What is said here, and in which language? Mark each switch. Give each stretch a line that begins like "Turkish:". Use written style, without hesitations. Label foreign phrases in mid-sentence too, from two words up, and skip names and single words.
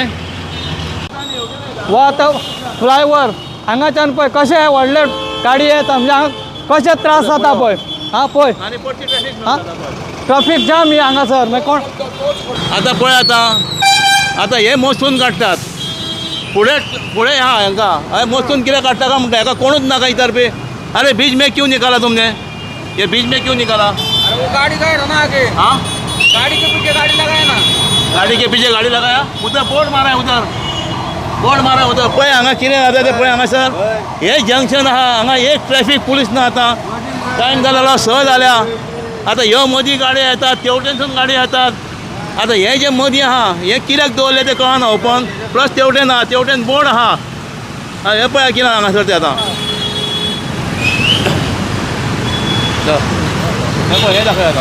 Konkani: हो आतां फ्लायओवर हांगाच्यान पळय कशें व्हडले गाडी येता म्हणजे हांगा कशे त्रास जाता पळय. हां पळय हां
English: traffic jam
Konkani: ही हांगासर मागीर कोण आतां पळय आतां हे मस्तून काडटात. फुडें आहा हांकां हय मस्तून कितें काडटा काय म्हणटा. हाका कोणूच नाका इतरपी.
Hindi: अरे बीच में क्यों निकाला तुमने. ये बीच में क्यों निकाला. अरे वो गाड़ी गए ना आगे. हाँ गाड़ी के पीछे गाड़ी लगाया ना. गाड़ी के पीछे गाड़ी लगाया. उधर बोर्ड मारा है बोर्ड मारा उधर.
Konkani: पळय हांगा कितें जाता तें पळय हांगासर. हे जंक्शन आहा हांगा एक
English: traffic police
Konkani: ना. आतां टायम जालो 6 जाल्या. आतां ह्यो मदीं गाडयो येतात तेवटेनसून गाडयो येतात. आतां हे जे मदीं आहा हे कित्याक दवरलें तें कळना ओपन. प्लस तेवटेन आहा तेवटेन बोर्ड आहा. हे पळय कितें हांगासर तें आतां हे दाखय आतां